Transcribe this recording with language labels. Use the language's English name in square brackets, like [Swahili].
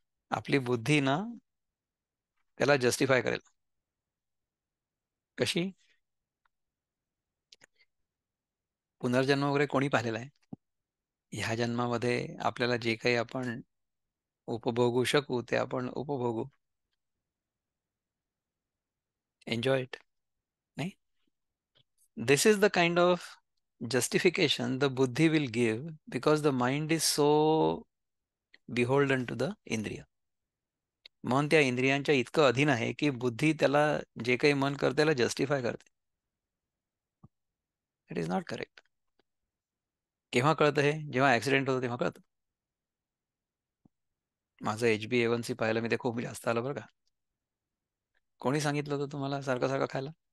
[Marathi] आपली बुद्धी ना त्याला जस्टिफाय करेल. कशी? पुनर्जन्म वगैरे कोणी पाहिलेला आहे? ह्या जन्मामध्ये आपल्याला जे काही आपण उपभोगू शकू ते आपण उपभोगू. [English] Enjoy it. [Marathi] नाही, [English] This is the kind of justification the buddhi will give because the mind is so beholden to the indriya. [Marathi] मन त्या इंद्रियांच्या इतकं अधीन आहे की बुद्धी त्याला जे काही मन करते त्याला जस्टिफाय करते. [English] It is not correct. [Marathi] केव्हा कळतं हे? जेव्हा ऍक्सिडेंट होतो तेव्हा कळतं. माझं HbA1c पाहिलं मी, ते खूप जास्त आलं बरं का. कोणी सांगितलं होतं तुम्हाला सारखं सारखं खायला?